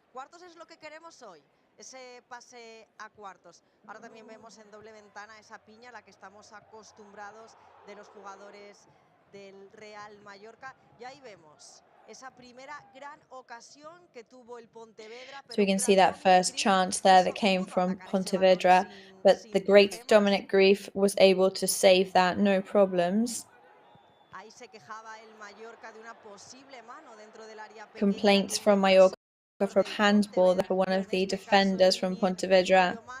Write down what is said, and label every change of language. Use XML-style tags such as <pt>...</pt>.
<es>Cuartos es lo que queremos hoy, ese pase a cuartos. Ahora también vemos en doble ventana esa piña a la que estamos acostumbrados de los jugadores del Real Mallorca. Y ahí vemos esa primera gran ocasión que tuvo el Pontevedra.</es> <en>So we can see that first chance there that came from Pontevedra, but the great Dominic Grief was able to save that, no problems.</en> <es>Ahí se quejaba el Mallorca de una posible mano dentro del área pequeña.</es> <en>Complaints from Mallorca for handball for one of the defenders from Pontevedra.</en>